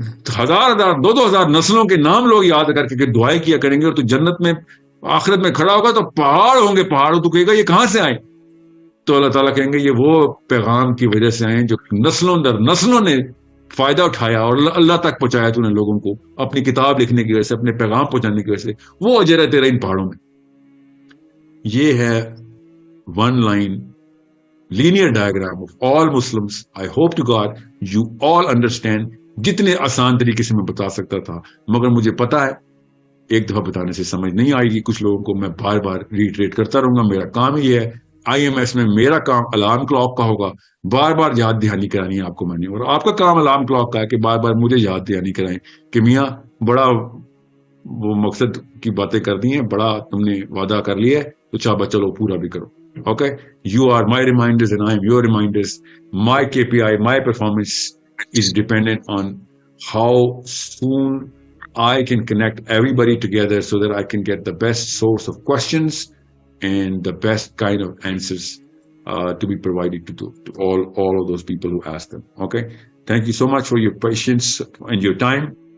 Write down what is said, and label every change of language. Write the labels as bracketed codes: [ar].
[ur] 1000 2000 نسلوں کے نام لوگ یاد کر کے دعائیں کیا کریں گے، اور تو جنت میں آخرت میں کھڑا ہوگا تو پہاڑ ہوں گے، پہاڑوں تو کہے گا یہ کہاں سے آئے؟ تو اللہ تعالیٰ کہیں گے یہ وہ پیغام کی وجہ سے آئے جو نسلوں در نسلوں نے فائدہ اٹھایا اور اللہ تک پہنچایا تو نے لوگوں کو اپنی کتاب لکھنے کی وجہ سے، اپنے پیغام پہنچانے کی وجہ سے، وہ اجر ہے تیرا ان پہاڑوں میں. یہ ہے [en] One line linear diagram of all Muslims. I hope to God you all understand. [ur] جتنے آسان طریقے سے میں بتا سکتا تھا، مگر مجھے پتا ہے ایک دفعہ بتانے سے سمجھ نہیں آئے گی کچھ لوگوں کو، میں بار بار ریٹریٹ کرتا رہوں گا. میرا کام یہ ہے، IMS میں میرا کام الارم کلاک کا ہوگا، بار بار یاد دہانی کرانی ہے آپ کو میں نے، اور آپ کا کام الارم کلاک کا ہے کہ بار بار مجھے یاد دہانی کرائیں کہ میاں بڑا وہ مقصد کی باتیں کر دی ہیں، بڑا تم نے وعدہ کر لیا ہے تو چابا چلو پورا بھی کرو. [en] Okay, you are my reminders and I am your reminders. My KPI, my performance is dependent on how soon I can connect everybody together so that I can get the best source of questions and the best kind of answers to be provided to all of those people who ask them. Okay, thank you so much for your patience and your time.